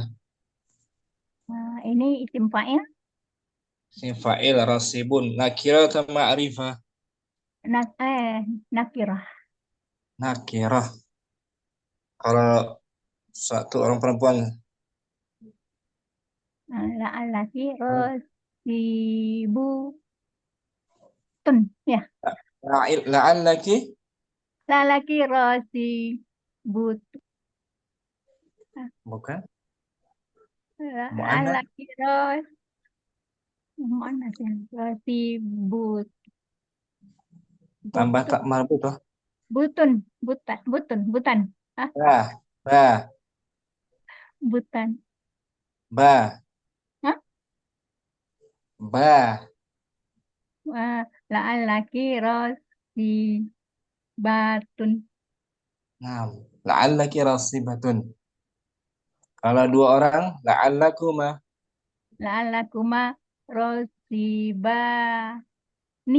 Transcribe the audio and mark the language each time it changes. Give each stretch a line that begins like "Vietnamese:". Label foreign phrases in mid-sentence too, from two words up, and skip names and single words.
Indonesian: Ini
Arabic: اسم فاعل. اسم فاعل راسب.
Indonesian: Nakirah atau ma'rifah? Nakirah. Nakirah. Kalau satu orang perempuan.
Arabic: لعلكِ راسبةٌ. Ya. La'allaki. لعلكِ راسبة.
Indonesian: Bukan.
Arabic: لعلكِ راسبة.
Indonesian: Tambah tak marbut toh. Butan. Ba. Butan. Ba. Ba.
Arabic: لعلكِ راسبةٌ. Nah, لعلكِ راسبةٌ.
Indonesian: Kalau dua orang, la'allakuma.
Arabic: لعلكما راسبان.